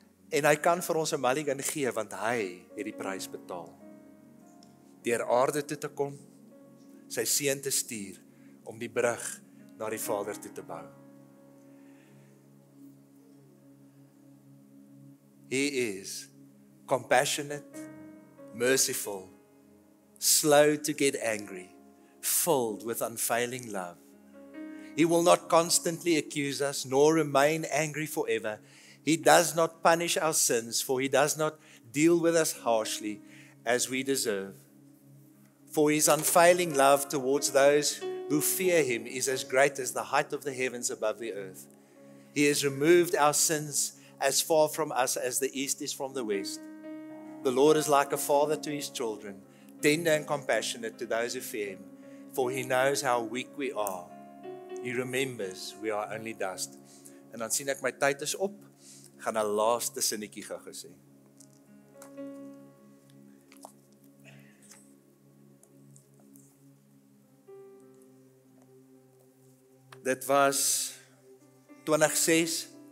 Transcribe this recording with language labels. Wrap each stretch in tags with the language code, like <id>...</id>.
<af>En hy kan vir ons 'n mulligan gee, want hy het die prys betaal. deur aarde toe te kom, sy seun te stuur, om die brug na die Vader toe te bou.</af> <en>He is compassionate, merciful, slow to get angry, filled with unfailing love. He will not constantly accuse us, nor remain angry forever. He does not punish our sins, for he does not deal with us harshly as we deserve. For his unfailing love towards those who fear him is as great as the height of the heavens above the earth. He has removed our sins as far from us as the east is from the west. The Lord is like a father to his children, tender and compassionate to those who fear him, for he knows how weak we are. He remembers we are only dust.</en> <af>En dan sien ek my tyd is op, gaan 'n laaste sinnetjie gou gesê. Dit was 2006.</af>